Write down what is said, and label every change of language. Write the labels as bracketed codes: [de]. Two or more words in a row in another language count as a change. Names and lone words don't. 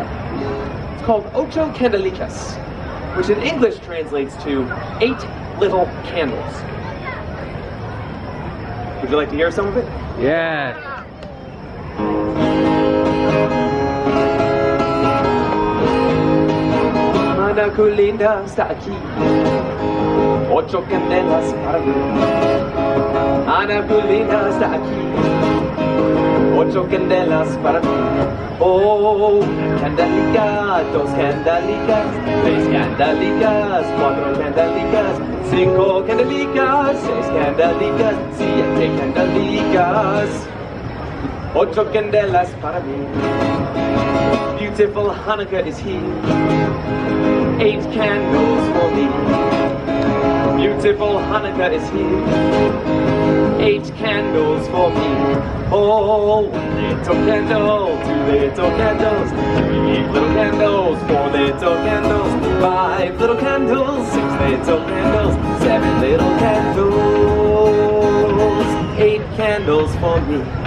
[en] It's called Ocho Candelicas, which in English translates to 8 little candles. Would you like to hear some of it? Yes. [lad] Hanukkah linda está aquí, 8 candelas para mí. Hanukkah linda está aquí, 8 candelas para mí. Oh, candelica, 2 candelicas, 3 candelicas, 4 candelicas, 5 candelicas, 6 candelicas, 7 candelicas, 8 candelas para mí. [en] Beautiful Hanukkah is here, 8 candles for me. Beautiful Hanukkah is here, 8 candles for me. Oh, 1 little candle, 2 little candles, 3 little candles, 4 little candles, 5 little candles, 6 little candles, 7 little candles, 8 candles for me.